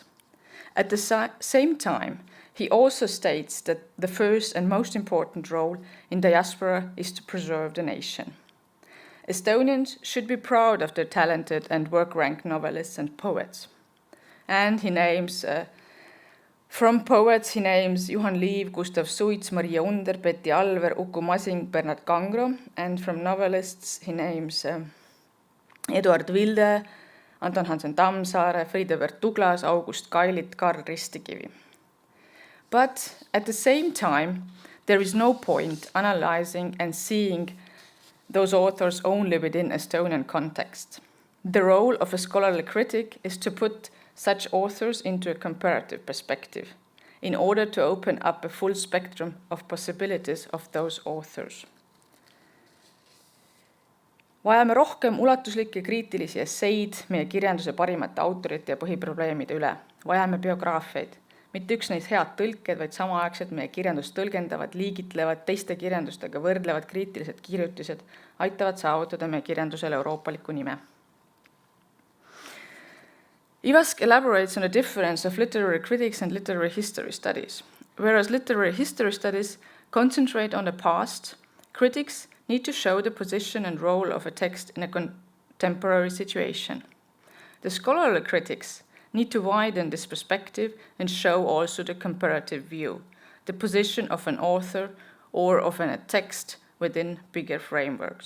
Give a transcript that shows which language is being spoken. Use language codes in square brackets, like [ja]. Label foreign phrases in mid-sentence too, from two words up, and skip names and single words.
[en] At the same time, he also states that the first and most important role in diaspora is to preserve the nation. Estonians should be proud of their talented and work-ranked novelists and poets. And he names, from poets, he names Juhan Liiv, Gustav Suits, Maria Under, Betty Alver, Uku Masing, Bernard Kangro, and from novelists he names Eduard Vilde, Anton Hansen Tammsaare, Friedebert Douglas, August Kailit, Karl Ristikivi. But at the same time, there is no point analyzing and seeing those authors only within Estonian context. The role of a scholarly critic is to put such authors into a comparative perspective in order to open up a full spectrum of possibilities of those authors. [et] Vajame rohkem ulatuslikke kriitilisi esseid meie kirjanduse parimate autorite ja põhiprobleemide üle. Vajame biograafiaid. Mitte üksnes head tõlked, vaid samaaegselt meie kirjandust tõlgendavad, liigitlevad, teiste kirjandustega võrdlevad kriitilised kirjutised aitavad saavutada meie kirjandusele euroopaliku nime. [en] Ivask elaborates on the difference of literary critics and literary history studies. Whereas literary history studies concentrate on the past, critics need to show the position and role of a text in a contemporary situation. The scholarly critics need to widen this perspective and show also the comparative view, the position of an author or of a text within bigger frameworks.